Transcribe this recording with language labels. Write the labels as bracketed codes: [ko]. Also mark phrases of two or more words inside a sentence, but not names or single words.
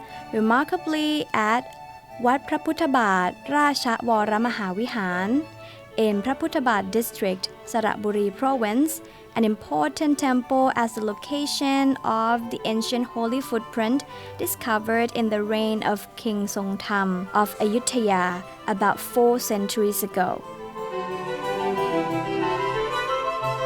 [en] Remarkably, at Wat Phra Phutta Bat Racha Wara Mahavihan in Phra Phutta Bat district, Saratburi province, an important temple as the location of the ancient holy footprint discovered in the reign of King Songtham of Ayutthaya about 4 centuries ago.